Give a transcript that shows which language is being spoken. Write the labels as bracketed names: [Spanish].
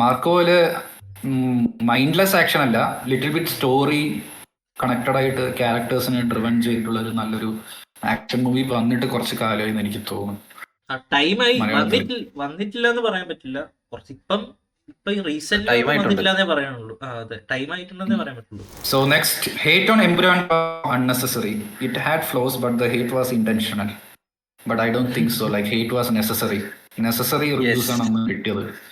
[Malayalam] മാർക്കോയില് mindless action അല്ല, little bit story connected ആയിട്ട് ക്യാരക്ടേഴ്സിനെ driven ചെയ്തിട്ടുള്ള ഒരു നല്ലൊരു ആക്ഷൻ മൂവി വന്നിട്ട് കുറച്ച് കാലമായി എനിക്ക് തോന്നുന്നു. ടൈമായി വന്നിട്ടില്ല എന്ന് പറയാൻ പറ്റില്ല. കുറച്ച് ഇപ്പം റീസെന്റ് വന്നിട്ടില്ലെന്നേ പറയാനുള്ളൂ. അതെ, ടൈം ആയിട്ടുണ്ടെന്നേ പറയാൻ പറ്റുള്ളൂ. [English] So next, hate on Empuraan unnecessary. It had flaws but the hate was intentional. But I don't think so. Like hate was necessary. Necessary reviews [Malayalam] ആണ് നമ്മൾ കിട്ടിയത്.